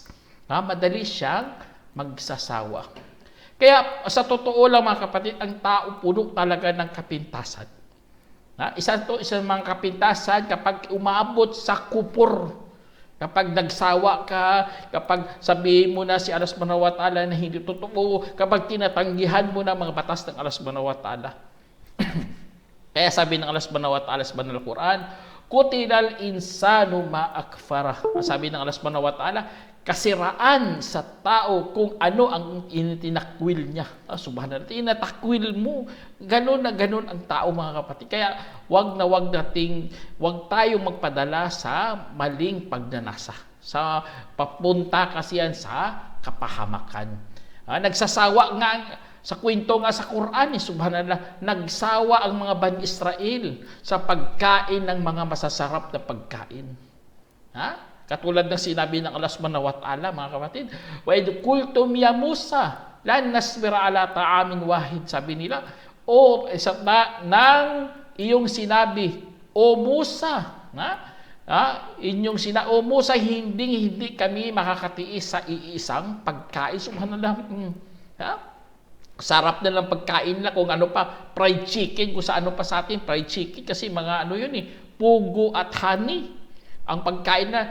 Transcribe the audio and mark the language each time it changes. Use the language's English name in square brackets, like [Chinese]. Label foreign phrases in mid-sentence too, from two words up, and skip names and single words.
[Filipino] Madali siyang magsasawa. Kaya sa totoo lang mga kapatid, ang tao puno talaga ng kapintasan. Isang mga kapintasan kapag umabot sa kupor. Kapag nagsawa ka, kapag sabihin mo na si [Arabic] الله سبحانه وتعالى [Filipino] na hindi totoo, kapag tinatanggihan mo na mga batas ng [Arabic] الله سبحانه وتعالى. [Filipino] Kaya sabi ng [Arabic] الله سبحانه وتعالى [Filipino] sa Banal Quran, [Arabic] قتل الإنسان ما أكفره. [Filipino] Sabi ng [Arabic] الله سبحانه وتعالى, [Filipino] kasiraan sa tao kung ano ang itinakwil niya. Subhanallah, tinatakwil mo. Ganon na ganon ang tao mga kapatid. Kaya wag tayong magpadala sa maling pagnanasa. Papunta kasi yan sa kapahamakan. Nagsasawa nga sa kwento nga sa Quran, subhanallah, nagsawa ang mga Bani Israel sa pagkain ng mga masasarap na pagkain. Katulad ng sinabi ng [Arabic] الله سبحانه وتعالى, [Filipino] mga kapatid, [Arabic] وإذ قلتم يا موسى لن نصبر على طعام واحد, [Filipino] sabi nila, nang iyong sinabi, o Musa, inyong o Musa, hindi kami makakatiis sa iisang pagkain. Subhanallah, sarap na lang pagkain na kung ano pa, [English] fried chicken, [Filipino] kung sa ano pa sa atin, [English] fried chicken, [Filipino] kasi mga pugo at honey, ang pagkain na.